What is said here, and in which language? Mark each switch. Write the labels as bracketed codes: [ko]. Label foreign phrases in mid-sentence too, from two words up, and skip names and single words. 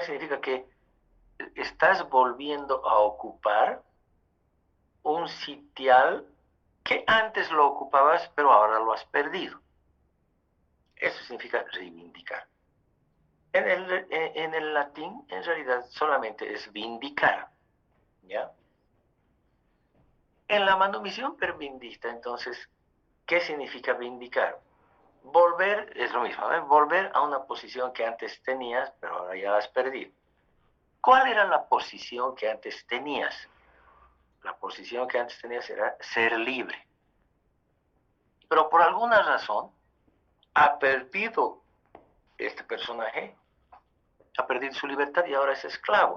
[es] Significa que estás volviendo a ocupar un sitial que antes lo ocupabas, pero ahora lo has perdido. Eso significa reivindicar. En el latín, en realidad, solamente es vindicar, ¿ya? En la manumisión [la] per vindicta, [es] entonces, ¿qué significa vindicar? Volver, es lo mismo, ¿eh? Volver a una posición que antes tenías, pero ahora ya la has perdido. ¿Cuál era la posición que antes tenías? La posición que antes tenías era ser libre. Pero por alguna razón, ha perdido este personaje, ha perdido su libertad y ahora es esclavo.